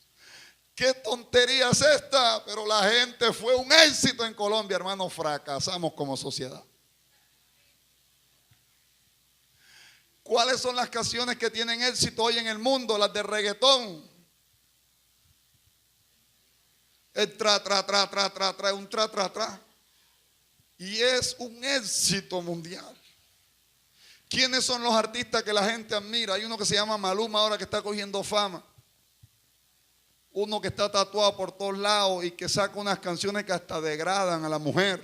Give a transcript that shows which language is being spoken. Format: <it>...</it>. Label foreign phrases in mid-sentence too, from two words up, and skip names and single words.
<es>¿Qué tontería es esta? Pero la gente fue un éxito en Colombia, hermano. Fracasamos como sociedad. ¿Cuáles son las canciones que tienen éxito hoy en el mundo? Las de reggaetón. El tra, tra, tra, tra, tra, tra, un tra, tra, tra. Y es un éxito mundial. ¿Quiénes son los artistas que la gente admira? Hay uno que se llama Maluma ahora que está cogiendo fama. Uno que está tatuado por todos lados y que saca unas canciones que hasta degradan a la mujer.</es>